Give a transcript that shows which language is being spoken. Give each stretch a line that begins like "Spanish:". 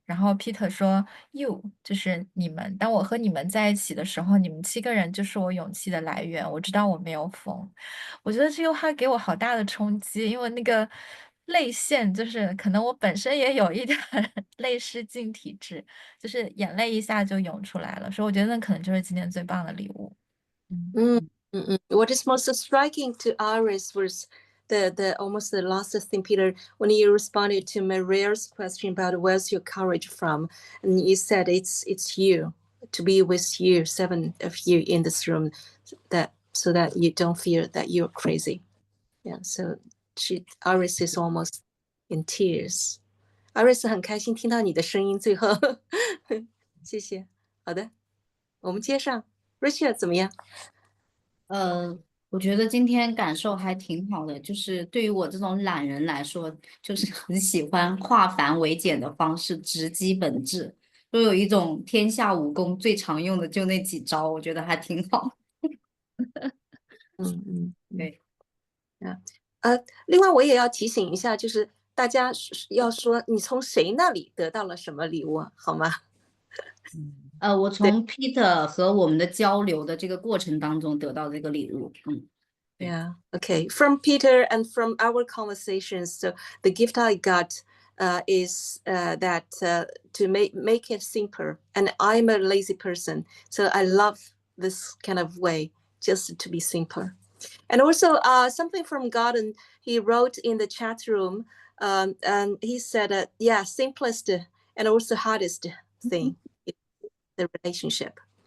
Chinese: 然后 Peter 说 ，You 就是你们。当我和你们在一起的时候，你们7个人就是我勇气的来源。我知道我没有疯。我觉得这句话给我好大的冲击，因为那个泪腺就是可能我本身也有一点泪失禁体质，就是眼泪一下就涌出来了，所以我觉得那可能就是今天最棒的礼物。
English: What is most striking to Iris was the almost the last thing, Peter, when you responded to Maria's question about where's your courage from, and you said it's you, to be with you, 7 of you in this room, so that you don't feel that you're crazy. Yeah, so Iris is almost in tears.
Chinese: Iris 很开心听到你的声音，最后谢谢。好的，我们接上 Richard 怎么样？我觉得今天感受还挺好的，就是对于我这种懒人来说，就是很喜欢化繁为简的方式，直击本质。都有一种天下武功最常用的就那几招，我觉得还挺好。对，另外我也要提醒一下，就是大家要说你从谁那里得到了什么礼物，好吗？我从 Peter 和我们的交流的这个过程当中得到这个礼物。
English: Yeah. Okay. From Peter and from our conversations, so the gift I got is that to make it simple. And I'm a lazy person, so I love this kind of way, just to be simple. And also something from Gordon, he wrote in the chat room, and he said, yeah, simplest and also hardest thing is the relationship.